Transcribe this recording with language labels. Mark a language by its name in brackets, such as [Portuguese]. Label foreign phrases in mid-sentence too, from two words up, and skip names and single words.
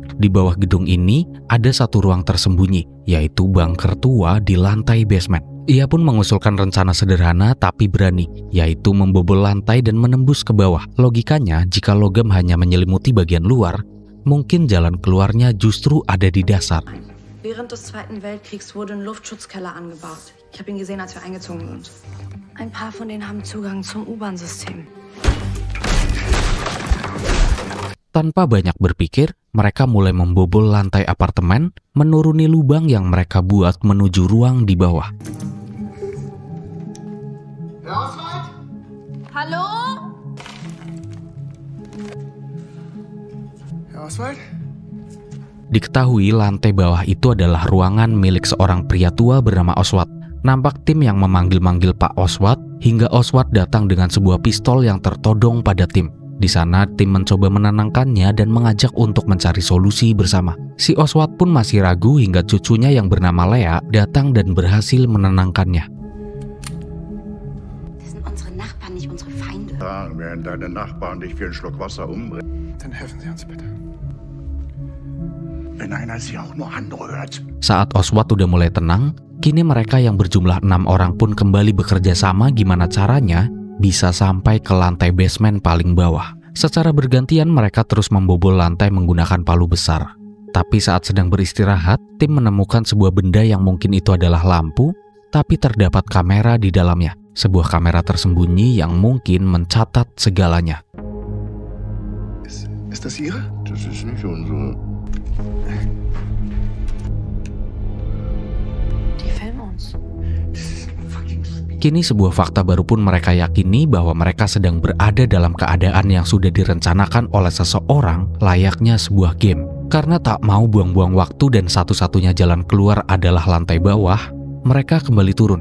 [Indonesian] Di bawah gedung ini ada satu ruang tersembunyi, yaitu bunker tua di lantai basement. Ia pun mengusulkan rencana sederhana tapi berani, yaitu membobol lantai dan menembus ke bawah. Logikanya, jika logam hanya menyelimuti bagian luar, mungkin jalan keluarnya justru ada di dasar. [German] Während des Zweiten Weltkriegs wurde ein Luftschutzkeller angebaut. Ich habe ihn gesehen, als wir eingezogen sind. Ein paar von denen haben Zugang zum U-Bahn-System. [Indonesian] Tanpa banyak berpikir, mereka mulai membobol lantai apartemen, menuruni lubang yang mereka buat menuju ruang di bawah. [German] Hallo? Herr Oswald? [Indonesian] Diketahui lantai bawah itu adalah ruangan milik seorang pria tua bernama Oswald. Nampak tim yang memanggil-manggil Pak Oswald hingga Oswald datang dengan sebuah pistol yang tertodong pada tim. Di sana tim mencoba menenangkannya dan mengajak untuk mencari solusi bersama. Si Oswald pun masih ragu hingga cucunya yang bernama Lea datang dan berhasil menenangkannya. [German] Das sind unsere Nachbarn, nicht unsere Feinde. Ja, während deine Nachbarn dich für einen Schluck Wasser umbringen. Dann helfen Sie uns bitte. Wenn einer sich auch nur anrührt. [Indonesian] Saat Oswald udah mulai tenang, kini mereka yang berjumlah 6 orang pun kembali bekerja sama gimana caranya bisa sampai ke lantai basement paling bawah. Secara bergantian mereka terus membobol lantai menggunakan palu besar. Tapi saat sedang beristirahat, tim menemukan sebuah benda yang mungkin itu adalah lampu, tapi terdapat kamera di dalamnya. Sebuah kamera tersembunyi yang mungkin mencatat segalanya. [German] Ist das Ihre? Das ist nicht unsere. Die filmen uns. [Indonesian] Kini sebuah fakta baru pun mereka yakini bahwa mereka sedang berada dalam keadaan yang sudah direncanakan oleh seseorang layaknya sebuah game. Karena tak mau buang-buang waktu dan satu-satunya jalan keluar adalah lantai bawah, mereka kembali turun.